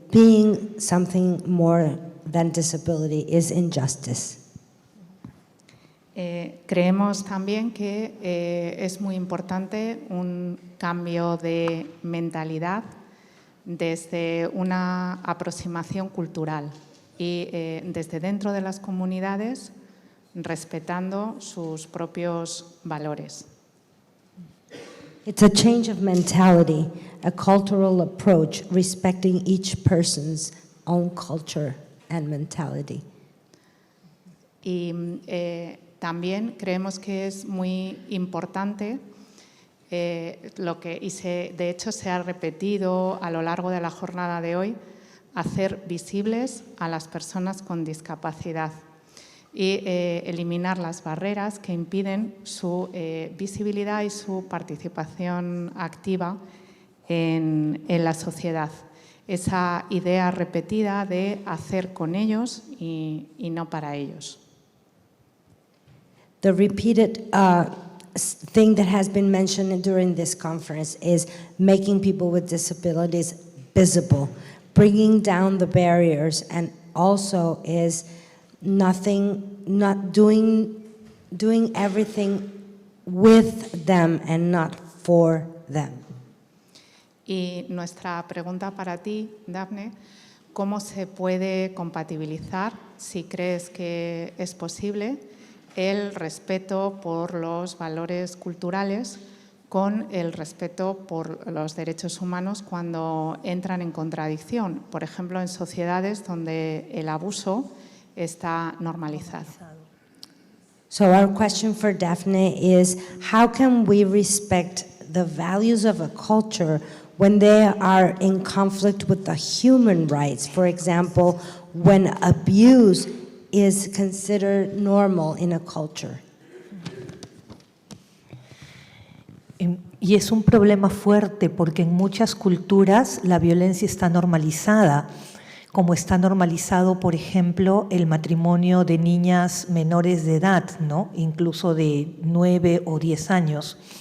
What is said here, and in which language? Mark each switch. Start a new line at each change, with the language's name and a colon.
English: being something more than disability is injustice.
Spanish: Creemos también que es muy importante un cambio de mentalidad desde una aproximación cultural y desde dentro de las comunidades respetando sus propios valores.
English: It's a change of mentality, a cultural approach, respecting each person's own culture and mentality.
Spanish: Y también creemos que es muy importante de hecho se ha repetido a lo largo de la jornada de hoy, hacer visibles a las personas con discapacidad y eliminar las barreras que impiden su visibilidad y su participación activa en la sociedad. Esa idea repetida de hacer con ellos y no para ellos.
English: The repeated thing that has been mentioned during this conference is making people with disabilities visible, bringing down the barriers, and also is not doing everything with them and not for them.
Spanish: Y nuestra pregunta para ti, Daphne, ¿cómo se puede compatibilizar, si crees que es posible, el respeto por los valores culturales con el respeto por los derechos humanos cuando entran en contradicción? Por ejemplo, en sociedades donde el abuso está normalizado.
English: So our question for Daphne is, how can we respect the values of a culture when they are in conflict with the human rights? For example, when abuse is considered normal in a culture.
Spanish: Y es un problema fuerte porque en muchas culturas la violencia está normalizada, como está normalizado, por ejemplo, el matrimonio de niñas menores de edad, ¿no? Incluso de 9 o 10 años.